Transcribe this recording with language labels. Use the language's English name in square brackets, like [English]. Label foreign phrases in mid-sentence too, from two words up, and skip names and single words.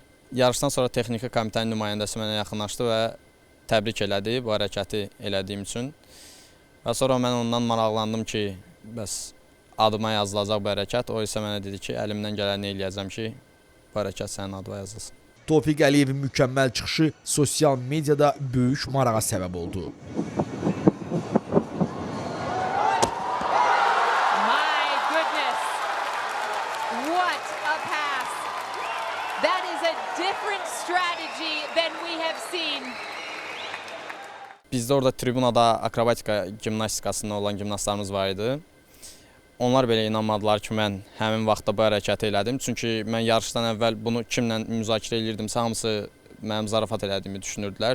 [Azerbaijani] Yarışdan sonra texniki komitənin nümayəndəsi mənə yaxınlaşdı və təbrik elədi bu hərəkəti elədiyim üçün. Və sonra mən ondan maraqlandım ki, bəs adıma yazılacaq bu hərəkət. O isə mənə dedi ki, əlimdən gələni eləyəcəm ki, bu hərəkət sənin adıma yazılsın. Tofiq Əliyevin mükəmməl çıxışı sosial mediada böyük marağa səbəb oldu. [English] That is a different strategy than we have seen. [Azerbaijani] Bizdə orada tribunada akrobatika gimnastikasında olan gimnastlarımız var idi. Onlar belə inanmadılar ki, mən həmin vaxtda bu hərəkəti elədim. Çünki mən yarışdan əvvəl bunu kimlə müzakirə edirdimsə, hamısı mənim zarafat elədiyimi düşünürdülər.